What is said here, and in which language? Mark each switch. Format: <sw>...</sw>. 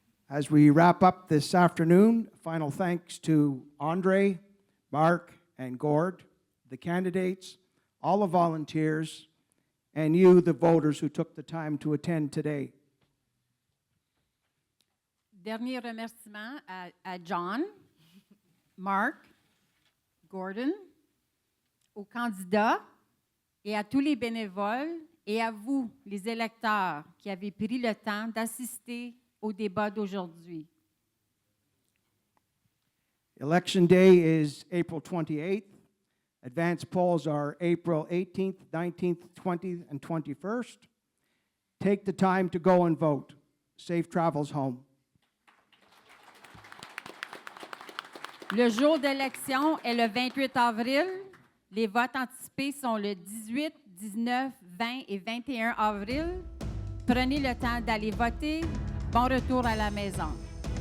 <en>As we wrap up this afternoon, final thanks to Andre, Mark, and Gord, the candidates, all the volunteers, and you, the voters who took the time to attend today.</en> <fr>Dernier remerciement à John, Mark, Gordon, aux candidats et à tous les bénévoles et à vous, les électeurs, qui avez pris le temps d'assister au débat d'aujourd'hui.</fr> <en>Election day is April 28th. Advance polls are April 18th, 19th, 20th, and 21st. Take the time to go and vote. Safe travels home.</en> <fr>Le jour d'élection est le 28 avril. Les votes anticipés sont le 18, 19, 20 et 21 avril. Prenez le temps d'aller voter. Bon retour à la maison.</fr>